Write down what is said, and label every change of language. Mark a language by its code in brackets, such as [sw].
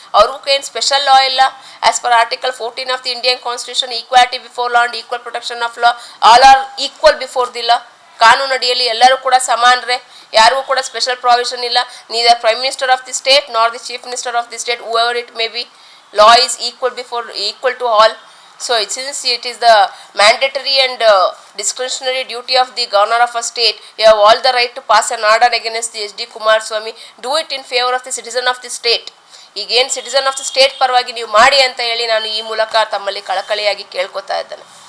[kn] ಅವ್ರಿಗೂ ಏನು ಸ್ಪೆಷಲ್ ಲಾ ಇಲ್ಲ. [en] As per article 14 of the Indian constitution, equality before law and equal protection of law, all are equal before the law. [kn] ಕಾನೂನು ಅಡಿಯಲ್ಲಿ ಎಲ್ಲರೂ ಕೂಡ ಸಮಾನರೇ, ಯಾರಿಗೂ ಕೂಡ ಸ್ಪೆಷಲ್ ಪ್ರಾವಿಷನ್ ಇಲ್ಲ. [en] Neither prime minister of the state nor the chief minister of the state, whoever it may be, law is equal to all. So since it is the mandatory and discretionary duty of the governor of a state, you have all the right to pass an order against the HD Kumaraswamy. Do it in favor of the citizen of the state. [kn] ಈಗೇನು citizen of the state ಪರವಾಗಿ ನೀವು ಮಾಡಿ ಅಂತ ಹೇಳಿ ನಾನು ಈ ಮೂಲಕ ತಮ್ಮಲ್ಲಿ ಕಳಕಳಿಯಾಗಿ ಕೇಳ್ಕೊತಾ ಇದ್ದೇನೆ.